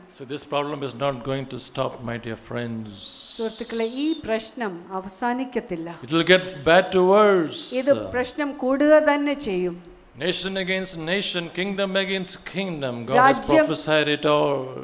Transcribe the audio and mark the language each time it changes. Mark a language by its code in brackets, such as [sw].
[en] So this problem is not going to stop, my dear friends. [ml] സുഹൃത്തുക്കളെ, ഈ പ്രശ്നം അവസാനിക്കത്തില്ല. [en] It will get bad to worse. [ml] ഇത് പ്രശ്നം കൂടുക തന്നെ ചെയ്യും. [en] Nation against nation, kingdom against kingdom. God has prophesied it all.